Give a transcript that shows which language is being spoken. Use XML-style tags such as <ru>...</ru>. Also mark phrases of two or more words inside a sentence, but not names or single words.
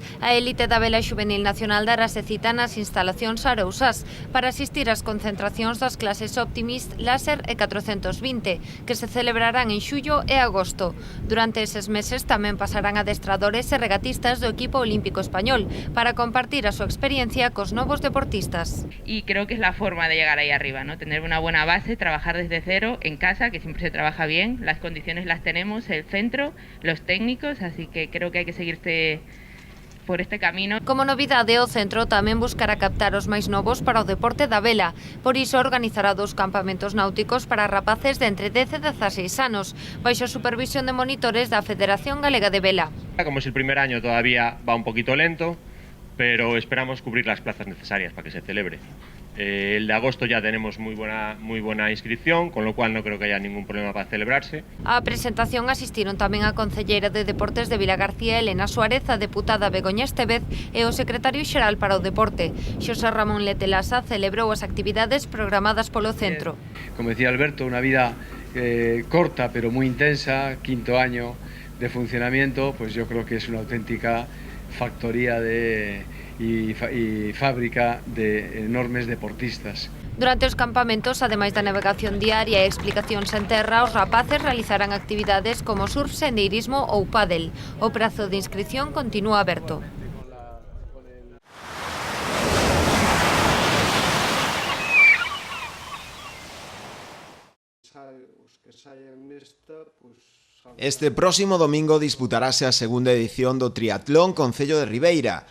<gl>A élite da vela xuvenil nacional darase cita nas instalacións arousás para asistir ás concentracións das clases Optimist, Láser e 420, que se celebrarán en xullo e agosto. Durante eses meses tamén pasarán adestradores e regatistas do equipo olímpico español para compartir a súa experiencia cos novos deportistas.</gl> <es>Y creo que es la forma de llegar ahí arriba, ¿no? Tener una buena base, trabajar desde cero en casa, que siempre se trabaja bien, las condiciones las tenemos, el centro, los técnicos, técnicos, así que creo que hai que seguir por este camino.</es> <gl>Como novidade, o centro tamén buscará captar os máis novos para o deporte da vela. Por iso organizará 2 campamentos náuticos para rapaces de entre 10 e 16 anos, baixo a supervisión de monitores da Federación Galega de Vela.</gl> <es>Como es el primer año, todavía va un poquito lento, pero esperamos cubrir las plazas necesarias para que se celebre. El de agosto ya tenemos muy buena inscripción, con lo cual no creo que haya ningún problema para celebrarse.</es> <gl>A presentación asistiron tamén a concelleira de Deportes de Vilagarcía, Elena Suárez, a deputada Begoña Estevez e o secretario xeral para o deporte. Xosé Ramón Letelasa celebrou as actividades programadas polo centro.</gl> <es>Como decía Alberto, una vida corta pero muy intensa, 5º año de funcionamiento, pues yo creo que es una auténtica factoría y fábrica de enormes deportistas.</es> <gl>Durante os campamentos, ademais da navegación diaria e explicacións en terra, os rapaces realizarán actividades como surf, sendeirismo ou pádel. O prazo de inscripción continúa aberto. Este próximo domingo disputarase a segunda edición do Triatlón Concello de Ribeira.</gl>